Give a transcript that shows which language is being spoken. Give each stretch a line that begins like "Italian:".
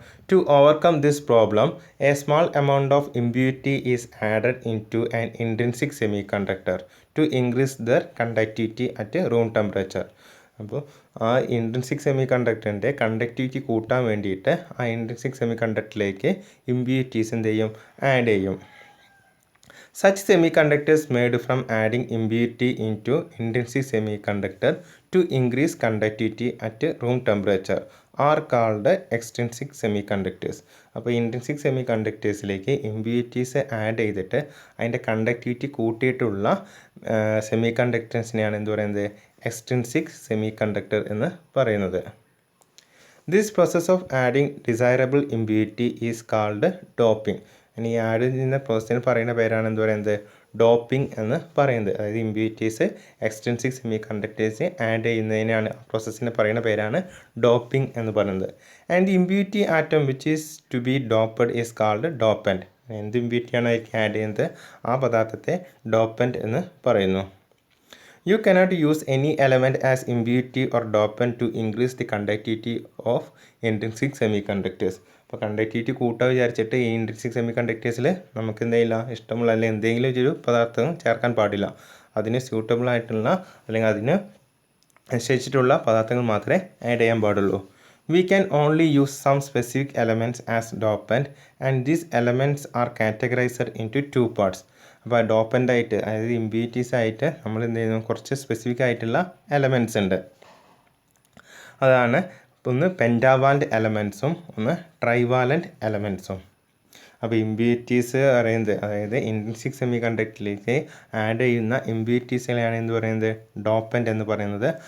English: To overcome this problem, a small amount of impurity is added into an intrinsic semiconductor to increase their conductivity at room temperature.
Malayalam: അപ്പോൾ ആ intrinsic semi കണ്ടക്ടറിൻ്റെ conductivity കൂട്ടാൻ വേണ്ടിയിട്ട് ആ intrinsic semi കണ്ടക്ടറിലേക്ക് impurities എന്ത് ചെയ്യും, add ചെയ്യും.
English: Such semiconductors made from adding impurity into intrinsic semiconductor to increase conductivity at room temperature are called extrinsic semiconductors.
Malayalam: അപ്പോൾ intrinsic semi കണ്ടക്ടേഴ്സിലേക്ക് impurities add ചെയ്തിട്ട് അതിൻ്റെ കണ്ടക്ടിവിറ്റി കൂട്ടിയിട്ടുള്ള സെമി കണ്ടക്ടേഴ്സിനെയാണ് എന്ത് പറയുന്നത്, എക്സ്ട്രിൻസിക് സെമി കണ്ടക്ടർ എന്ന് പറയുന്നത്.
English: This process of adding desirable impurity is called doping.
Malayalam: ഇനി add ചെയ്യുന്ന പ്രോസസ്സിന് പറയുന്ന പേരാണ് എന്ത് പറയുന്നത്, ഡോപ്പിംഗ് എന്ന് പറയുന്നത്. അതായത് impurities extrinsic semi conductors add ചെയ്യുന്നതിനാണ് ആ പ്രോസസ്സിന് പറയുന്ന പേരാണ് ഡോപ്പിംഗ് എന്ന് പറയുന്നത്.
English: And impurity atom which is to be doped is called dopant.
Malayalam: എന്ത് ഇമ്പ്യൂരിറ്റിയാണ് അതിലേക്ക് ആഡ് ചെയ്യുന്നത്, ആ പദാർത്ഥത്തെ ഡോപ്പൻറ്റ് എന്ന് പറയുന്നു.
English: You cannot use any element as impurity or dopant to increase the conductivity of intrinsic semiconductors.
Malayalam: അപ്പോൾ കണ്ടക്ടിവിറ്റി കൂട്ടാൻ വിചാരിച്ചിട്ട് ഈ ഇൻട്രിൻസിക് സെമി കണ്ടക്ടേഴ്സിൽ നമുക്ക് എന്തെയില്ല, ഇഷ്ടമുള്ള അല്ലെങ്കിൽ എന്തെങ്കിലും ഒരു പദാർത്ഥം ചേർക്കാൻ പാടില്ല. അതിന് സ്യൂട്ടബിൾ ആയിട്ടുള്ള അല്ലെങ്കിൽ അതിന് നിശ്ചയിച്ചിട്ടുള്ള പദാർത്ഥങ്ങൾ മാത്രമേ ആഡ് ചെയ്യാൻ പാടുള്ളൂ.
English: We can only use some specific elements as dopant, and these elements are categorized into two parts.
Malayalam: അപ്പോൾ ഡോപ്പൻ്റ് ആയിട്ട്, അതായത് ഇമ്പ്യൂരിറ്റീസ് ആയിട്ട് നമ്മൾ എന്ത് ചെയ്യുന്നു, കുറച്ച് സ്പെസിഫിക് ആയിട്ടുള്ള എലമെൻറ്റ്സ് ഉണ്ട്. അതാണ് ഒന്ന് പെൻറ്റാവാലൻ്റ് എലമെൻറ്റ്സും ഒന്ന് ട്രൈവാലൻ്റ് എലമെൻറ്റ്സും. അപ്പോൾ ഇമ്പ്യൂരിറ്റീസ് പറയുന്നത്, അതായത് ഇൻട്രിൻസിക് സെമി കണ്ടക്ടറിലേക്ക് ആഡ് ചെയ്യുന്ന ഇമ്പ്യൂരിറ്റീസിനെയാണ് എന്ത് പറയുന്നത്, ഡോപ്പൻ്റ് എന്ന് പറയുന്നത്.